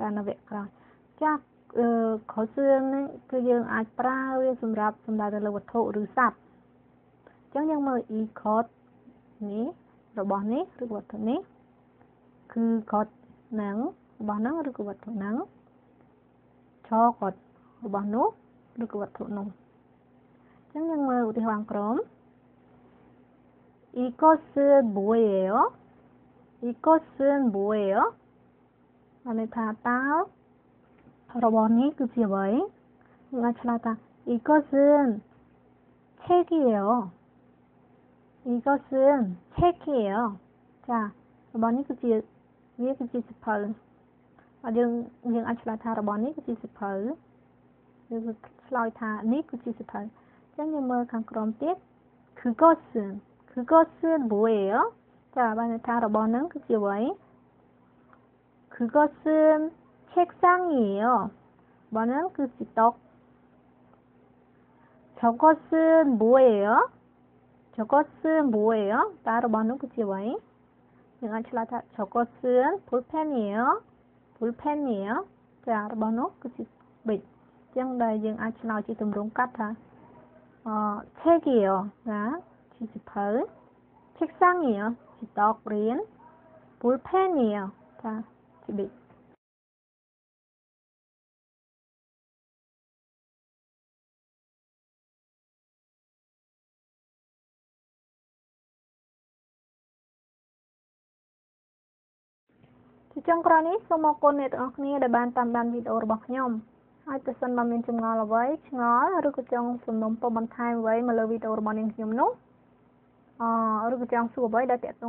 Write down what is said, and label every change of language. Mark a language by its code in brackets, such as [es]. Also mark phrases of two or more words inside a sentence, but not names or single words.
[km] នៅវគ្គក្រោយចាខសឿននេះគឺយើងអាចប្រើវាសម្រាប់សំដៅទៅលើវត្ថុឬសត្វអញ្ចឹងយើងមើល e code នេះរបស់នេះឬវត្ថុនេះគឺ code ហ្នឹងរបស់ហ្នឹងឬក៏វត្ថុហ្នឹងឆ code របស់នោះឬក៏វត្ថុនោះអញ្ចឹងយើងមើលឧទាហរណ៍ក្រុម [ko] 이것은 뭐예요? 이것은 뭐예요? [km] អានេះថាតើរបស់នេះគឺជាអ្វីយើងអាចឆ្លើយថា [ko] 이것은 책이에요. 이것은 책이에요. [km] ចារបស់នេះគឺជាវាគឺជាសៀវភៅយើងអាចឆ្លើយថារបស់នេះគឺជាសៀវភៅយើងឆ្លើយថានេះគឺជាសៀវភៅអញ្ចឹងយើងមើលខាងក្រោមទៀត [ko] 그것은 뭐예요? 자, 만약에 [km] របស់នឹងគឺជាអ្វី [ko] 그것은 책상이에요. 뭐는 그 지떡. 저것은 뭐예요? 저것은 뭐예요? 다 [km] របស់នោះគឺជាអ្វីយើងអាចឆ្លើយថា [ko] 저것은 볼펜이에요. 볼펜이에요. 자, [km] របស់នោះគឺជាប៊ិចអញ្ចឹងដែលយើងអាចឆ្លើយជាទម្រង់កាត់ថា 책이에요. [ko] 자, [km] ជាសៀវភៅ 책상이에요. ជាតករៀន 볼펜이에요. [ko] 자, [km] ជាប៊ិចជាចុងក្រោយនេះសូមអរគុណអ្នកទាំងអស់គ្នាដែលបានតាមដានវីដេអូរបស់ខ្ញុំហើយប្រសិនបើមានចម្ងល់អ្វីឆ្ងល់ឬក៏ចង់សំណូមពរបន្ថែមអ្វីមកលើវីដេអូរបស់នាងខ្ញុំនោះឬក៏ចង់សួរអ្វីដែលទាក់ទង